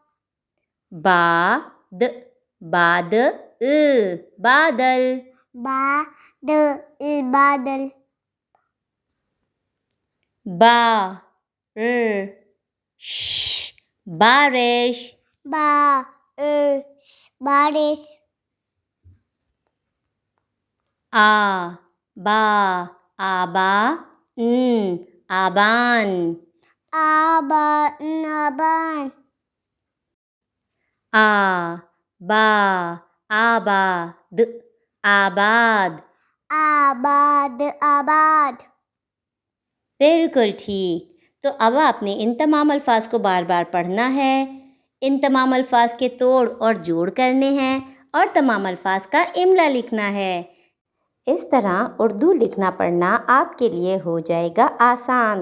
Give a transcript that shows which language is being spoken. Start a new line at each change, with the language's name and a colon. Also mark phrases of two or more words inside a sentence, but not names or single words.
Urdu: باد، بادل. بادل. بارش. بارش. آبا، آبان. آبان. آباد، آباد. آباد. بالکل ٹھیک. تو اب آپ نے ان تمام الفاظ کو بار بار پڑھنا ہے، ان تمام الفاظ کے توڑ اور جوڑ کرنے ہیں اور تمام الفاظ کا املا لکھنا ہے. اس طرح اردو لکھنا پڑھنا آپ کے لیے ہو جائے گا آسان.